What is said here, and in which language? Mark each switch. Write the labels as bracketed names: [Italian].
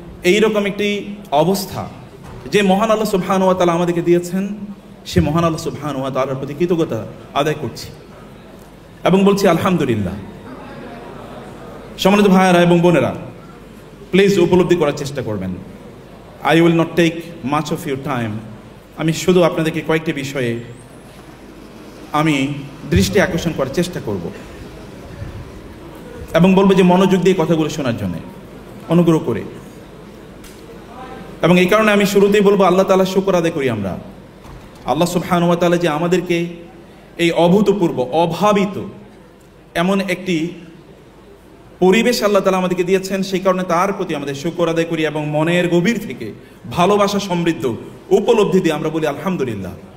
[Bangla] এইরকম একটি অবস্থা যে মহান আল্লাহ সুবহানাহু ওয়া তাআলা আমাদেরকে দিয়েছেন, সে মহান আল্লাহ সুবহানাহু ওয়া তাআলার প্রতি কৃতজ্ঞতা আদায় করছি এবং বলছি আলহামদুলিল্লাহ। সম্মানিত ভাইয়েরা এবং বোনেরা, প্লিজ উপলব্ধি করার চেষ্টা করবেন। [English] I will not take much of your time. [Bangla] আমি শুধু আপনাদেরকে কয়েকটি বিষয়ে আমি দৃষ্টি আকর্ষণ করার চেষ্টা করব এবং বলবো যে মনোযোগ দিয়ে কথাগুলো শোনার জন্য অনুগ্রহ করে। এবং এই কারণে আমি শুরুতেই বলবো আল্লাহ তাআলা শুকর আদায় করি আমরা। আল্লাহ সুবহানাহু ওয়া তাআলা যে আমাদেরকে এই অভূতপূর্ব অভাবিত এমন একটি পরিবেশ আল্লাহ তাআলা আমাদেরকে দিয়েছেন, সেই কারণে তার প্রতি আমাদের শুকর আদায় করি এবং মনের গভীর থেকে ভালোবাসা সমৃদ্ধ উপলব্ধি দিয়ে আমরা বলি আলহামদুলিল্লাহ।